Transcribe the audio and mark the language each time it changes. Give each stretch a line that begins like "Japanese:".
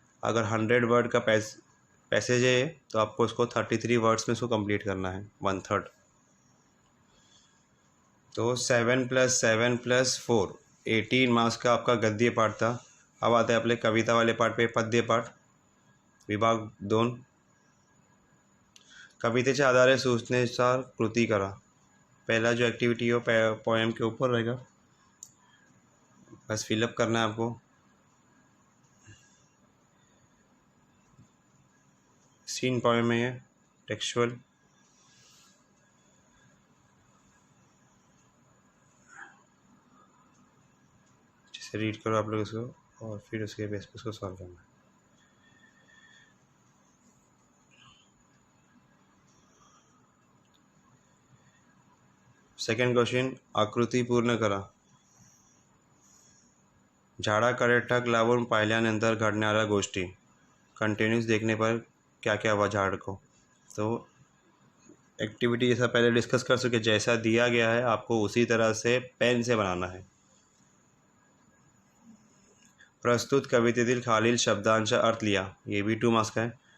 Hindi: अगर 100 वर्ड का पैसेज है तो आपको इसको 33 वर्ड्स में इसको कंप्लीट करना है, 1/3। तो 7 + 7 + 4, 18 मार्क्स का आपका गद्य पाठ था। अब आते हैं अपने कविता वाले पार्ट पे, पद्य पाठ विभाग 2।
Marathi: कवितेच्या आधारे सूचनेनुसार कृती करा।
Hindi: पहला जो एक्टिविटी हो पोएम के ऊपर रहेगा, बस फिलअप करना है आपको। सीन पोएम है ये, टेक्सचुअल। अच्छे से रीड करो आप लोग इसको और फिर उसके बेस पे उसको सॉल्व करना है।
Marathi: सेकंड क्वेश्चन, आकृती पूर्ण करा। झाडाकडे ठक लावून पाहिल्यानंतर घडणाऱ्या गोष्टी।
Hindi: कंटिन्यूस देखने पर क्या क्या हुआ झाड़ को। तो एक्टिविटी जैसा पहले डिस्कस कर चुके, जैसा दिया गया है आपको उसी तरह से पेन से बनाना है।
Marathi: प्रस्तुत कवितेतील खालील शब्दांचा अर्थ लिया,
Hindi: ये भी 2 मार्क्स का है।